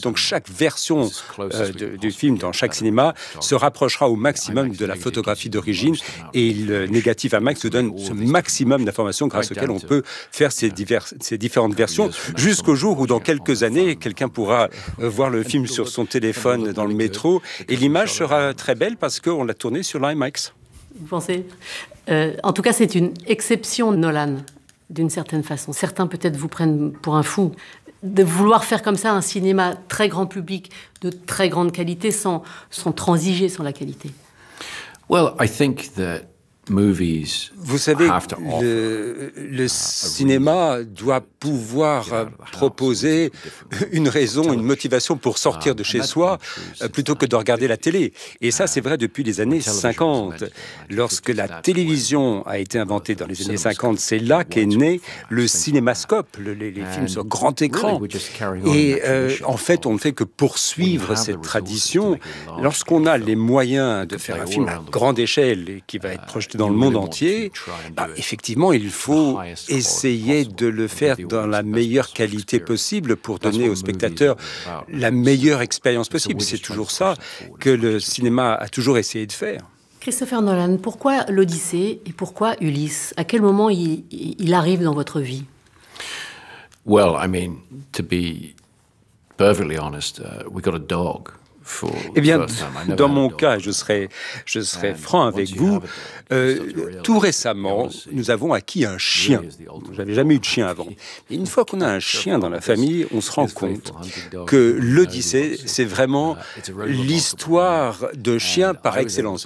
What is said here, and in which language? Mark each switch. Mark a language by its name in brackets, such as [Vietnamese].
[French] Donc, chaque version du film dans chaque cinéma se rapprochera au maximum de la photographie d'origine et le négatif IMAX nous donne ce maximum d'informations grâce auxquelles on peut faire ces différentes versions jusqu'au jour où, dans quelques années, quelqu'un pourra voir le film sur son téléphone dans le métro et l'image sera très belle parce qu'on l'a tournée sur l'IMAX. Vous pensez en tout cas, c'est une exception, Nolan, d'une certaine façon. Certains, peut-être, vous prennent pour un fou. De vouloir faire comme ça un cinéma très grand public, de très grande qualité, sans transiger sur la qualité. [English] Well, I think that movies [French] vous savez, le cinéma doit pouvoir proposer une raison, une motivation pour sortir de chez soi plutôt que de regarder la télé. Et ça, c'est vrai depuis les années 50. Lorsque la télévision a été inventée dans les années 50, c'est là qu'est né le cinémascope, les films sur grand écran. Et en fait, on ne fait que poursuivre cette tradition. Lorsqu'on a les moyens de faire un film à grande échelle et qui va être projeté dans le monde entier, effectivement, il faut essayer de le faire dans la meilleure qualité possible pour donner aux spectateurs la meilleure expérience possible. C'est toujours ça que le cinéma a toujours essayé de faire. Christopher Nolan, pourquoi l'Odyssée et pourquoi Ulysse ? À quel moment il arrive dans votre vie ? [English] Well, I mean, to be perfectly honest, we got a dog. [French] Eh bien, dans mon cas, je serai franc avec vous. Tout récemment, nous avons acquis un chien. Je n'avais jamais eu de chien avant. Et une fois qu'on a un chien dans la famille, on se rend compte que l'Odyssée, c'est vraiment l'histoire de chien par excellence.